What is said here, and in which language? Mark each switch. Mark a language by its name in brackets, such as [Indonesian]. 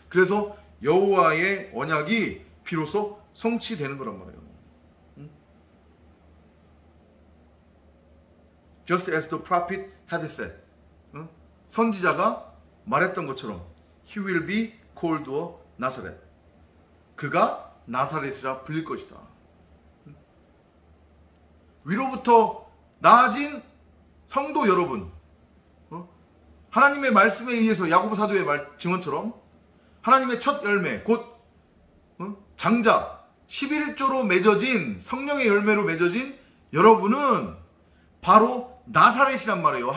[Korean] 그래서 여호와의 언약이 비로소 성취되는 거란 말이에요. [English] Just as the prophet had said. [Korean] 선지자가 말했던 것처럼 [English] He will be called a Nazareth. [Korean] 그가 나사렛이라 불릴 것이다. 위로부터 나아진 성도 여러분, 하나님의 말씀에 의해서 야고보 사도의 증언처럼 하나님의 첫 열매 곧 장자 11조로 맺어진 성령의 열매로 맺어진 여러분은 바로 나사렛이란 말이에요.